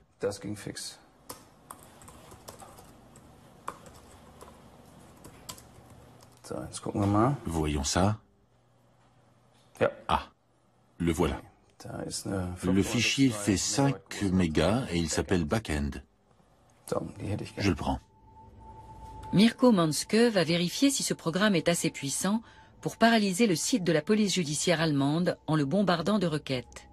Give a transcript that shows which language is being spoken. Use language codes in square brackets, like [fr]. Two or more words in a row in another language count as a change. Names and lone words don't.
[de] Das ging fix. So, jetzt gucken wir mal. [fr] Voyons ça. [de] Ja. [fr] Ah, le voilà. Le fichier fait 5 mégas et il s'appelle Backend. Je le prends. Mirko Manske va vérifier si ce programme est assez puissant pour paralyser le site de la police judiciaire allemande en le bombardant de requêtes.